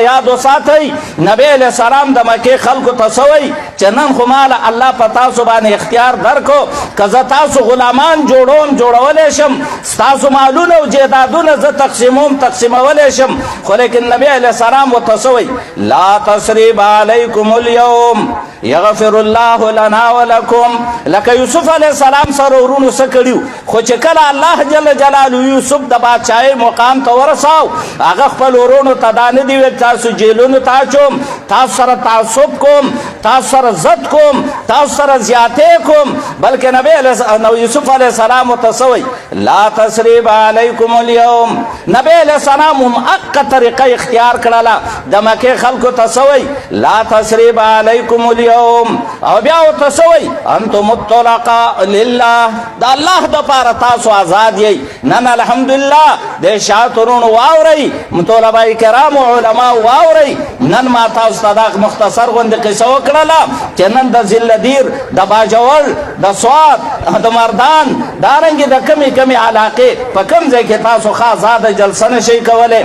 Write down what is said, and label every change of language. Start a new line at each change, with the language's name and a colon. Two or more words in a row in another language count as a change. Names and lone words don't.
Pashto: یاد وساتئ نبی علیه السلام د مکې خلکو ته څه وایي چې نن خو ماله الله په تاسو باندې اختیار درکو که زه تاسو غلامان جوړولی شم ستاسو مالونه او جیدادونه زه تقسیمولی شم خو لیکن نبی علیه السلام ورته څه وایي
Arabic: لا تسریب علیکم اليوم یغفر الله لنا ولکم
Pashto: لکه یوسف علیه السلام سره ورونو څه کړي خو چې کله الله جل جلاله یوسف د بادشاهۍ مقام ته ورساو هغه خپل ورونو ته دا نه دي ویل تاسو جیلونو ته اچوم، تاسو سره تعصب کوم، تاسو سره ضد کوم، تاسو سره زیاتې کوم، بلکې نبی یوسف علیه السلام ورته څه وایي؟
Arabic: لا تثریب علیکم اليوم.
Pashto: نبی علیه السلام هم حقه طریقه اختیار کړله، د مکې خلکو ته څه وایي؟
Arabic: لا تثریب علیکم اليوم.
Pashto: او بیا ورته څه وایي؟
Arabic: انتم الطلقاء لله،
Pashto: د الله دپاره تاسو آزاد یئ. نن الحمدلله د شاترونو واورئ، طلبه کرامو علما واورئ. نن ما تاسو ته دا مختصر غوندې قصه وکړله چې نن د ذلدیر، د باجوړ، د سوات، د مردان، دارنګې د کمې کمې علاقې په کوم ځای کې تاسو ښه آزاده جلسه نشئ کولی.